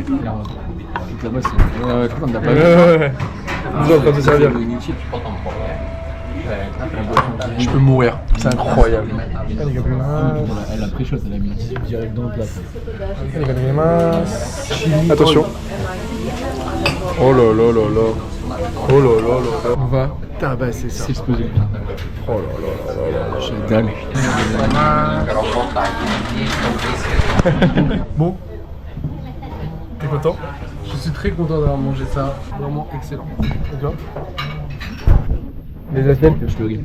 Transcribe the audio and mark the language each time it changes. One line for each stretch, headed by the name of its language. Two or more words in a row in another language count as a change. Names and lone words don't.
French: Là-bas c'est. Ouais, je crois qu'on n'a pas vu. Ouais. Nous en train de se servir. Je peux mourir, c'est incroyable. Elle a pris chaud, elle a mis direct dans le plat. Attention. Oh là là là là. Oh là là là là. On va tabasser ça. C'est explosé. Oh là là là là là. J'ai dalle. Bon. T'es content? Je suis très content d'avoir mangé ça. Vraiment excellent. Et toi? Les assiettes, je le ris.